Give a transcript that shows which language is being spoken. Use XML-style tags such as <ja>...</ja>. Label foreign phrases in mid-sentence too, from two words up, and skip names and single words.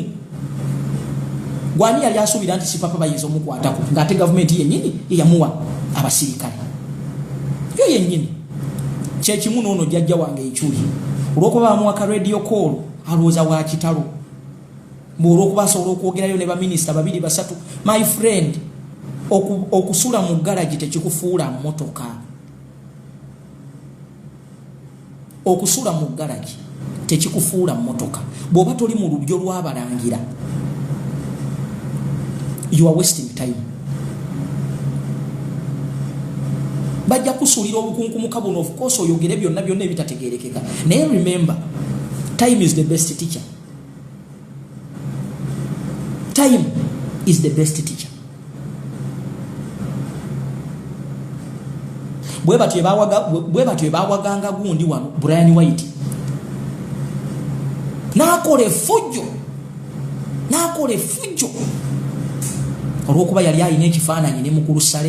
<lg>Gwani yali asuubira nti si papa bayinza omukwatako ng'ate gavumenti yennyini yamuwa abasirikale. Yo yennyini kyekimu n'ono jjajja wange ekyuli olw'okuba bamuwaka</lg> <en>radio call</en> <lg>alowooza wa kitalo olw'okuba asobola okwogerayo ne baminisita 2-3.</lg> <en>My friend,</en> <lg>okusula mu garagi tekikufuula mmotoka. Okusula mu garagi tekikufuula mmotoka. Bw'oba toli mu lubyo lw'abalangira,</lg> <en>you are wasting time.</en> <lg>Bajja kusuulira obukunkumuka buno,</lg> <en>of course</en> <lg>oyogere byonna ebitategeerekeka.</lg> <en>Naye remember, time is the best teacher. Time is the best teacher.</en> <lg>Bwe batwe bawaganga gundi wano Brian White. Nakole fujjo. Olw'okuba yali ayina ekifaananyi ne mukulu Sale.</lg>